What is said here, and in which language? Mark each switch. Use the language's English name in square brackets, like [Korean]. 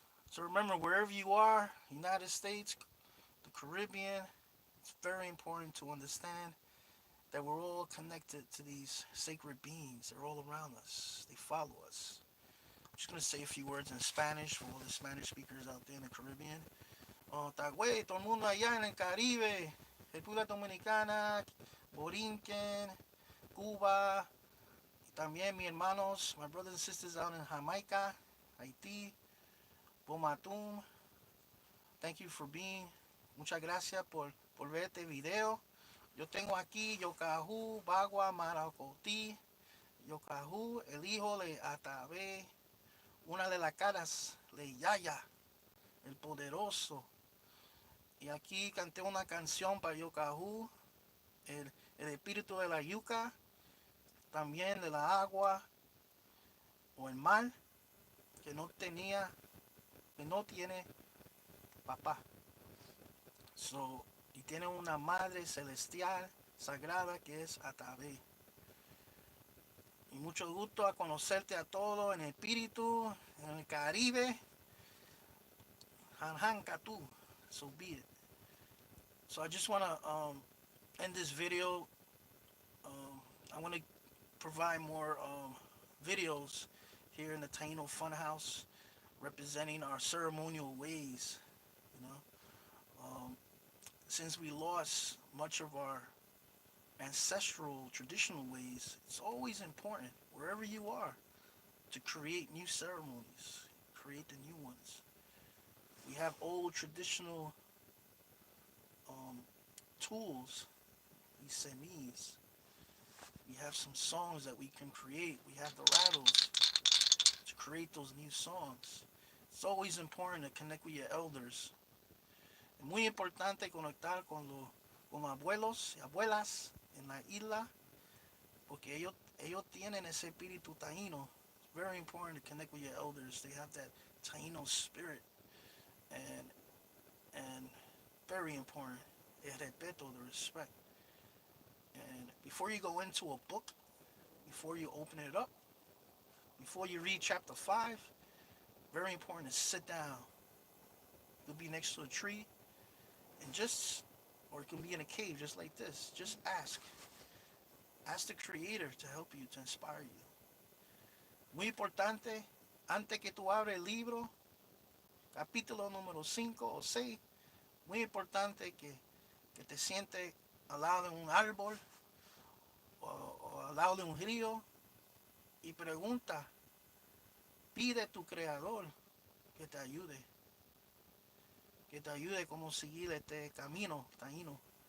[English] So remember, wherever you are, United States, the Caribbean, it's very important to understand that we're all connected to these sacred beings. They're all around us. They follow us. I'm just going to say a few words in Spanish for all the Spanish speakers out there in the Caribbean. [Spanish] Tagüey, todo el mundo allá en el Caribe, República Dominicana, Borinquen, Cuba, y también mis hermanos, [English] my brothers and sisters out in Jamaica, Haití, Bomatum. Thank you for being. [Spanish] Muchas gracias por ver este video. Yo tengo aquí Yokahu, Bagua, Maracoti, Yokahu, el hijo de Atabe, una de las caras de Yaya, el poderoso. Y aquí canté una canción para Yokahu, el espíritu de la yuca, también de la agua o el mar, que no tenía, que no tiene papá. So, y tiene una madre celestial, sagrada, que es Atabe. Y mucho gusto a conocerte a todos en el espíritu, en el Caribe. [English] Han Katu, so be it. So I just want to end this video. I want to provide more videos here in the Taino Funhouse, representing our ceremonial ways. You know, since we lost much of our ancestral traditional ways, it's always important, wherever you are, to create new ceremonies, create the new ones. We have old traditional tools, these semis. We have some songs that we can create. We have the rattles to create those new songs. It's always important to connect with your elders. [Spanish] Es muy importante conectar con abuelos y abuelas en la isla, porque ellos tienen ese espíritu taíno. [English] It's very important to connect with your elders. They have that taíno spirit, and very important, [Spanish] el respeto, [English] the respect. And before you go into a book, before you open it up, before you read chapter 5, very important to sit down. You'll be next to a tree, and or it can be in a cave just like this. Just ask. Ask the Creator to help you, to inspire you. [Spanish] Muy importante, antes que tú abres el libro, capítulo número 5 o 6, muy importante que te sientes al lado de un árbol o al lado de un río y pregunta, pide a tu creador que te ayude como seguir este camino taíno.